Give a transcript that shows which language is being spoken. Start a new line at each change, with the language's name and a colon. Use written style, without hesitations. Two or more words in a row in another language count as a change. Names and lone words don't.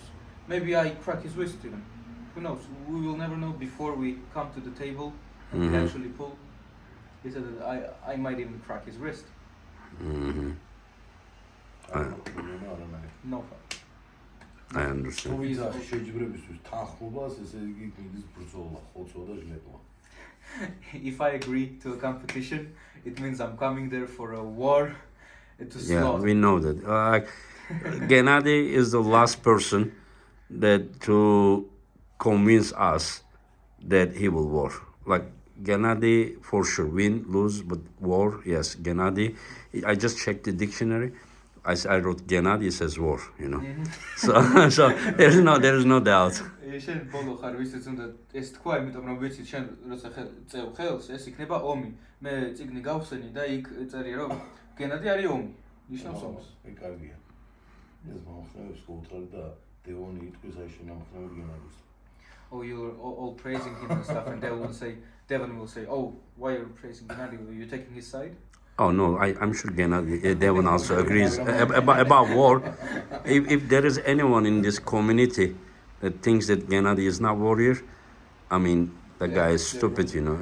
English: Maybe I crack his wrist even. Who knows? We will never know before we come to the table and actually pull. He said that I might even crack his wrist. No. I understand.
Georgian: თუ ვიძახი შეჯიბრებისთვის თანხმობას, ესე იგი გინდის ბრძოლა, ხოცვა და ჟლეტვა.
English: If I agree to a competition, it means I'm coming there for a war to Yeah, slaughter. we know that. Gennady is the last person that to convince us that he will war. Like Gennady for sure, win, lose, but war, yes. Gennady. I just checked the dictionary. I wrote Gennady, it says war. You know, so there is no doubt.
Georgian: შენ ბოლო ხარ ვისაც უნდა ეს თქვა, იმიტომ რომ ვიცი შენ როცა წევ ხელს ეს იქნება ომი. მე წიგნი გავხსენი და იქ წერია რომ გენადი არის ომი. ნიშნავს ომს. ეგ კარგია. ეს მომხდარებს გულთარ და დევონი იტყვის აი შენამხნევი გენადის.
English: Oh, you're all praising him and stuff, and Devon will say, oh, why are you praising Gennady? Are you taking his side? Oh no, I'm sure Gennady, Devon also agrees about war. If there is anyone in this community that thinks that Gennady is not warrior, I mean the guy is stupid, you know.